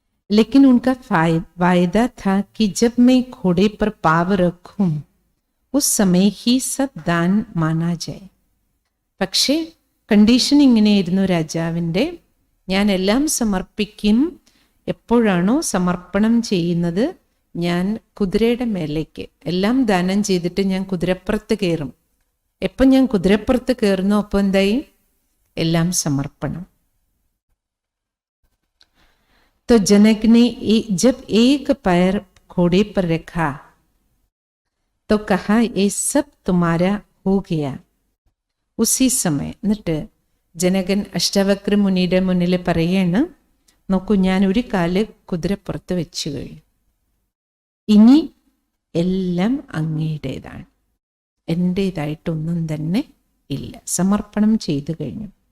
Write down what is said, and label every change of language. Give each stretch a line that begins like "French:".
Hindi: लेकिन उनका वायदा था कि जब मैं घोड़े पर पाव रखूं उस समय ही सब दान माना जाए.
Malayalam: പക്ഷേ കണ്ടീഷൻ ഇങ്ങനെയായിരുന്നു രാജാവിൻ്റെ, ഞാൻ എല്ലാം സമർപ്പിക്കും, എപ്പോഴാണോ സമർപ്പണം ചെയ്യുന്നത് ഞാൻ കുതിരയുടെ മേലേക്ക് എല്ലാം ദാനം ചെയ്തിട്ട് ഞാൻ കുതിരപ്പുറത്ത് കയറും. എപ്പം ഞാൻ കുതിരപ്പുറത്ത് കയറുന്നു അപ്പോൾ എന്തായി? എല്ലാം സമർപ്പണം.
Hindi: तो जनक ने जब एक पैर घोड़े पर रखा तो कहा ये सब तुम्हारा हो गया. उसी समय
Malayalam: എന്നിട്ട് ജനകൻ അഷ്ടവക്ര മുനിയുടെ മുന്നിൽ പറയാണ്, നോക്കൂ, ഞാൻ ഒരു കാല് കുതിരപ്പുറത്ത് വെച്ചു കഴിഞ്ഞു, ഇനി എല്ലാം അങ്ങയുടേതാണ്, എൻ്റേതായിട്ടൊന്നും തന്നെ ഇല്ല, സമർപ്പണം ചെയ്തു കഴിഞ്ഞു.